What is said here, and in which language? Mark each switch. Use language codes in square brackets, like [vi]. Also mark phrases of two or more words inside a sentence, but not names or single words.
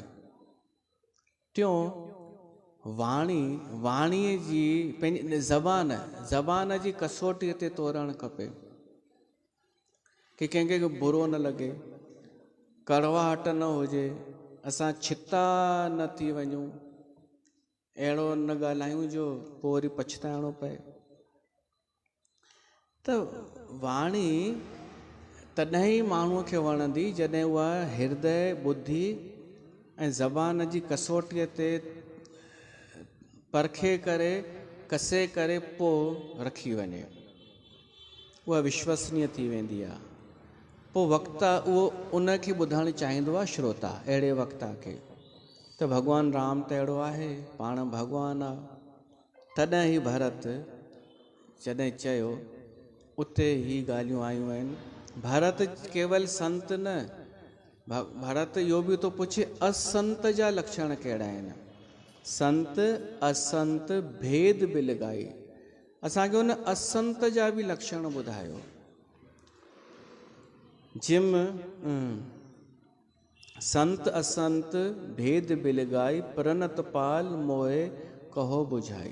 [sd] टियों, वाणीअ जी पंहिंजी ज़बान जी कसोटीअ ते तोरणु खपे कि कंहिंखे बुरो न लॻे, कड़वाहट न हुजे, असां छिता न थी वञूं, अहिड़ो न ॻाल्हायूं जो पोइ वरी पछताइणो पए। त वाणी तॾहिं ई माण्हूअ खे वणंदी जॾहिं उहा हृदय, बुद्धि ऐं ज़बान जी कसोटीअ ते परखे करे, कसे करे पोइ रखी वञे, उहा विश्वसनीय थी वेंदी आहे। पोइ वक्ता उहो उनखे ॿुधणु चाहींदो आहे, श्रोता अहिड़े वक्ता खे। त भॻवानु राम त अहिड़ो आहे, पाण भॻवानु आहे। तॾहिं ई भरत जॾहिं चयो, उते ई ॻाल्हियूं आयूं आहिनि। भरत केवल संत न, भरत इहो बि थो पुछे असंत जा लक्षण कहिड़ा आहिनि। [awa] संत असंत भेद बिलगाई, [sd] असांखे उन असंत जा बि लक्षण ॿुधायो। [awa] जिम संत असंत भेद बिलगाई, प्रणत पाल मोए कहो बुझाई।